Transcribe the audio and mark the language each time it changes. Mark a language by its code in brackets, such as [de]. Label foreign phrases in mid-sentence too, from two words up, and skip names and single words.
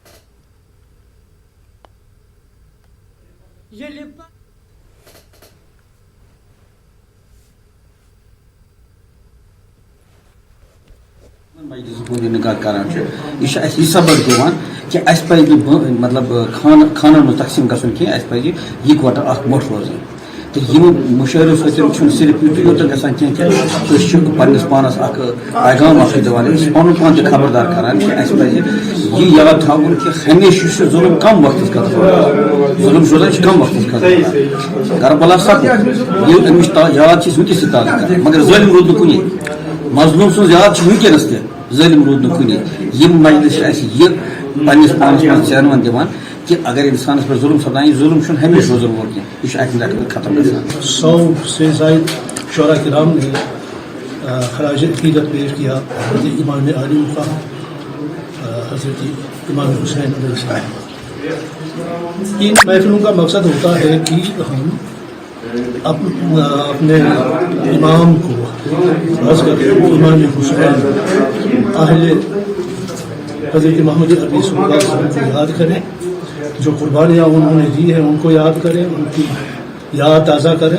[ks] یہ سبق دِوان کہ اس پہ مطلب خانن میں تقسیم گژھُن کینٛہہ اس پہ یکوٹہ اکھ موٚٹھ روزُن تہٕ یِم مُشٲعرو سۭتۍ چھُنہٕ صرف یُتُے یوت گژھان کینٛہہ کہ أسۍ چھِ پننِس پانس اکھ پیغام اکھ دِوان أسۍ پنُن پان تہِ خبردار کران کہ اس پزِ یہ یاد تھاوُن کہ ہمیشہ چھُ ظلم کم وقتس خٲطرٕ ظلم روزان چھُ کم وقتس خٲطرٕ کربلا سپُد ییٚلہِ أمِس یاد چھِ أسۍ وٕنکٮ۪س تہِ تازٕ کران مگر ظٲلم روٗد نہٕ کُنی مظلوم سٕنٛز یاد چھِ وٕنکٮ۪نس تہِ ظٲلم روٗد نہٕ کُنی یم مجلس چھِ اَسہِ یہِ پننِس پانس منٛز ژینوان دِوان کہ اگر انسانس پر ظلم سپدان یہ ظلم چھُنہٕ ہمیشہ روزن وول کینٛہہ یہ چھُ اکہِ لٹہِ ختم گژھان۔ [ur] 100 سے زائد شعراء کرام نے خراج عقیدت پیش کیا حضرت امام عالی مقام حضرت امام حسین [ar] علیہ السلام۔ [ur] ان محفلوں کا مقصد ہوتا ہے کہ ہم اپنے امام کو خاص کر امام حسین اہل حضرت محمد عربی [ar] صلی اللہ علیہ وسلم [ur] کو یاد کریں، جو قربانیاں انہوں نے دی ہیں ان کو یاد کریں، ان کی یاد تازہ کریں۔